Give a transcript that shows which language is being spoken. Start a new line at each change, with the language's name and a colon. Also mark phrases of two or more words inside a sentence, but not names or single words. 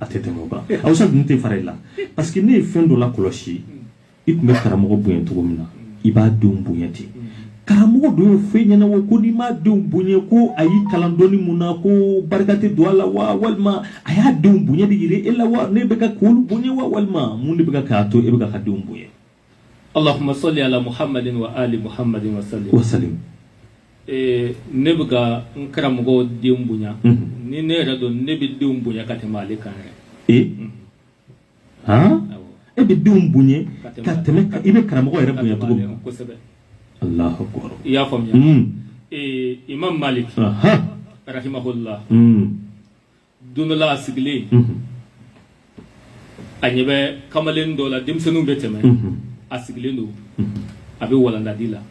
Bambara: a tɛ tɛmɛ o kan Ustaz n tɛ fara i la
French: parce que
Bambara: ne ye fɛn dɔ la kɔlɔsi i tun bɛ karamɔgɔ bonya cogo min na i b'a denw bonya ten karamɔgɔ dɔ ye fɛn ɲɛna ko n'i m'a denw bonya ko a y'i kalan dɔnni mun na ko barika tɛ don a la wa walima a y'a denw bonya de yira e la wa ne bɛ ka k'olu bonya wa walima mun de bɛ ka k'a to e bɛ ka denw bonya
Arabic: اللهم صل على محمد وآل محمد وسلم
Bambara: ne bɛ ka n karamɔgɔ denw bonya ni ne yɛrɛ dɔn ne bɛ denw bonya ka tɛmɛ ale kan yɛrɛ e bɛ denw bonya ka tɛmɛ i bɛ karamɔgɔ yɛrɛ bonya cogo min kosɛbɛ
Arabic: الله أكبر
Bambara: i y'a faamuya Imam Malik rahimahullah don dɔ la a sigilen a ɲɛ bɛ kamalen dɔ la denmisɛnninw bɛ tɛmɛ a sigilen don a bɛ walandadi la